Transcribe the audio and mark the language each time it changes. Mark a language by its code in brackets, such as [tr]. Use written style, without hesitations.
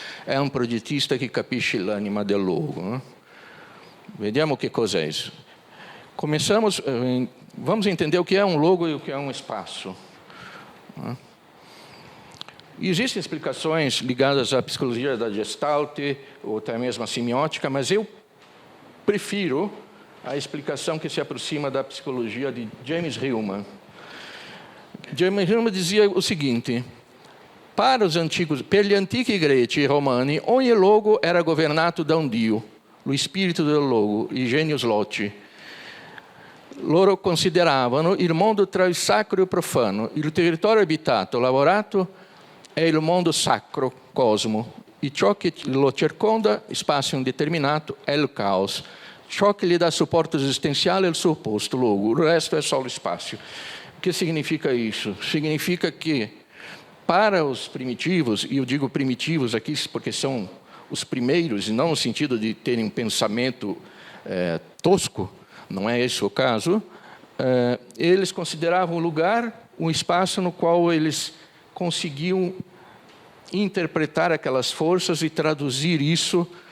[it] È un progettista che capisce l'anima del luogo, né? Vediamo che cos'è isso. [pt] Vamos entender o que é um logo e o que é um espaço. E existem explicações ligadas à psicologia da Gestalt, ou até mesmo à semiótica, mas eu prefiro a explicação que se aproxima da psicologia de James Hillman. James Hillman dizia o seguinte: para os antigos, [it] per gli antichi greci e romani, ogni luogo era governato da un dio, lo spirito del luogo, i genius loci. Loro consideravano il mondo tra il sacro e il profano. Il territorio abitato, lavorato, è il mondo sacro, cosmo. E ciò che lo circonda, spazio indeterminato, è il caos. Ciò che gli dà supporto esistenziale è il suo opposto, luogo. Il resto è solo spazio. [pt] O que significa isso? Significa que, para os primitivos, e eu digo primitivos aqui porque são os primeiros, e não no sentido de terem um pensamento tosco, não é esse o caso, eles consideravam o lugar um espaço no qual eles conseguiam interpretar aquelas forças e traduzir isso,